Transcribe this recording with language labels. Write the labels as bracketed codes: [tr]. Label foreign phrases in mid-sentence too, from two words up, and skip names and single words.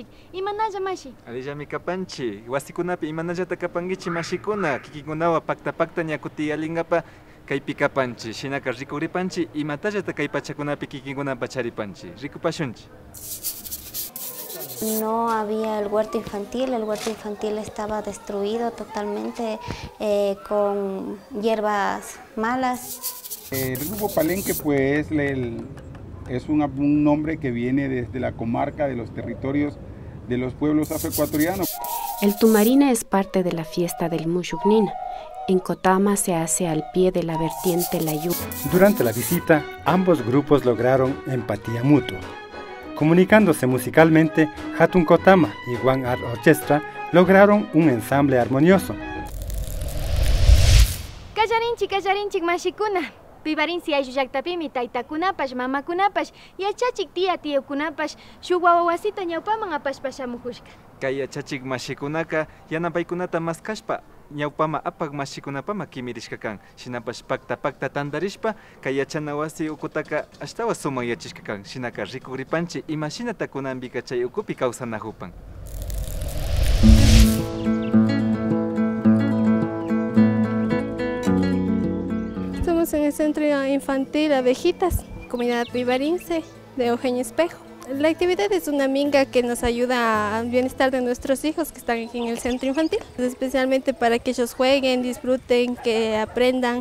[qu] Imanalla mashi. Alillami kapanchi, wasikunapi imanallata kapankichik mashikuna, kikikunawan pakta ñakutiyalingapa kaypi kapanchi, shinaka rikuripanchi imatallata kay pachakunapi kikinkunapi charipanchi. Rikupashunchi. [es] No había el huerto infantil estaba destruido totalmente con hierbas malas. El grupo Palenque pues es un nombre que viene desde la comarca de los territorios de los pueblos afroecuatorianos. El Tumarina es parte de la fiesta del Mushuknina. En Cotama se hace al pie de la vertiente Layú. Durante la visita, ambos grupos lograron empatía mutua. Comunicándose musicalmente, Hatun Cotama y One Art Orchestra lograron un ensamble armonioso. [qu] Kallarinchik mashikuna. Pibarinsi ayullaktapimi taytakunapash, mamakunapash, yachachik tiyukunapash, shuk wawasita ñawpaman apashpashamukushka. Kay yachachik mashikunaka yanapaykunata maskashpa ñawpama apak mashikunapama kimirishka kan. Shinapash pakta tandarishpa kay yachana wasi ukutaka ashtawa suman yachishka kan. Shinaka rikuripanchi imashinata kunanpika chay ukupi kawsanahupan. [es] En el Centro Infantil Abejitas, Comunidad Pibarinse de Eugenio Espejo. La actividad es una minga que nos ayuda al bienestar de nuestros hijos que están aquí en el centro infantil, especialmente para que ellos jueguen, disfruten, que aprendan.